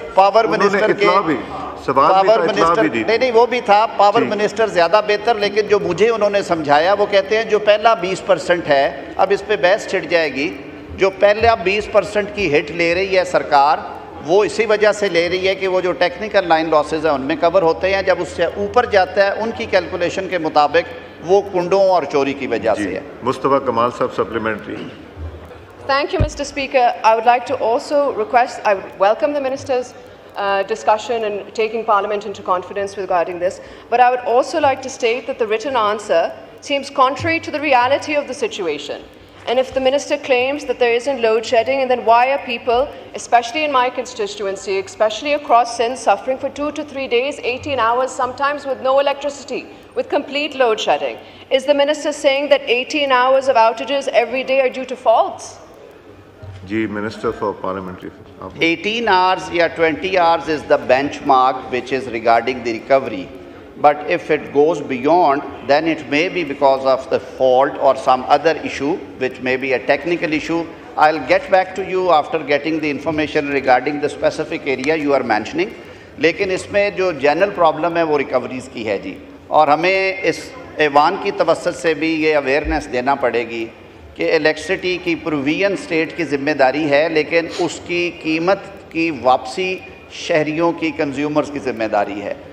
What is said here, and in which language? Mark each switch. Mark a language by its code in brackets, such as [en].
[ur] Power minister کے power minister نہیں وہ بھی تھا, پاور منسٹر زیادہ بہتر, لیکن جو مجھے انہوں نے سمجھایا وہ کہتے ہیں جو پہلا 20% ہے, اب اس پہ بحث چھڑ جائے گی, جو پہلا 20% کی ہٹ لے رہی ہے سرکار وہ اسی وجہ سے لے رہی ہے کہ وہ جو ٹیکنیکل لائن لاسز ہیں ان میں کور ہوتے ہیں, جب اس سے اوپر جاتا ہے ان کی کیلکولیشن کے مطابق وہ کنڈوں اور چوری کی وجہ سے ہے. مصطفیٰ کمال صاحب supplementary. [en] Thank you, Mr. Speaker. I would like to also request, I would welcome the Minister's discussion and taking Parliament into confidence regarding this, but I would also like to state that the written answer seems contrary to the reality of the situation. And if the Minister claims that there isn't load shedding, and then why are people, especially in my constituency, especially across Sindh, suffering for 2 to 3 days, 18 hours, sometimes with no electricity, with complete load shedding? Is the Minister saying that 18 hours of outages every day are due to faults? [ur] جی minister for parliamentary. [en] 18 hours [ur] یا [en] 20 hours is the benchmark which is regarding the recovery. But if it goes beyond, then it may be because of the fault or some other issue, which may be a technical issue. I'll get back to you after getting the information regarding the specific area you are mentioning. [ur] لیکن اس میں جو general problem ہے وہ recoveries کی ہے جی, اور ہمیں اس ایوان کی توسط سے بھی یہ اویئرنیس دینا پڑے گی کہ الیکٹرسٹی کی پروویژن اسٹیٹ کی ذمہ داری ہے, لیکن اس کی قیمت کی واپسی شہریوں کی کنزیومرز کی ذمہ داری ہے.